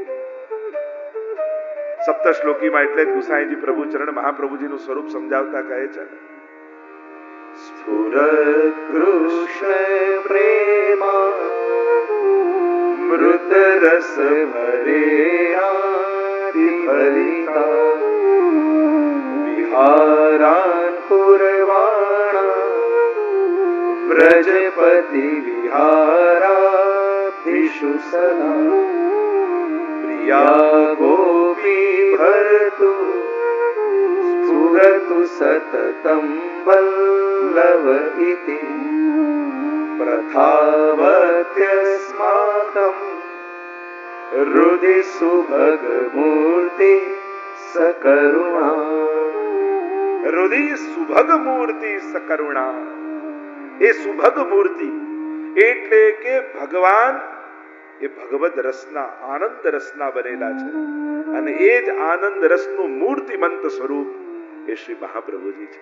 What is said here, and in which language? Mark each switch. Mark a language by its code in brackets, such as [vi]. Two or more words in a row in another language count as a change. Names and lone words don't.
[gu] સપ્તશ્લોકીમાં એટલે ગુસાઈજી પ્રભુ ચરણ મહાપ્રભુજીનું સ્વરૂપ સમજાવતા કહે છે, [sa] स्फुरत कृष्ण प्रेमा मृत रस भरिता विहारान पुरवाणा व्रजपति विहाराभिषु सदा प्रिया गोपी भर्तु स्फुरतु सततं वल्लभ इति प्रथावत्यस्माकम् हृदि सुभग मूर्ति सकरुणा हृदय सुभग मूर्ति सकरुणा. [gu] એ સુભગ મૂર્તિ એટલે કે ભગવાન એ ભગવદ રસના આનંદ રસના બનેલા છે અને એ જ આનંદ રસનું મૂર્તિમંત સ્વરૂપ એ શ્રી મહાપ્રભુજી છે.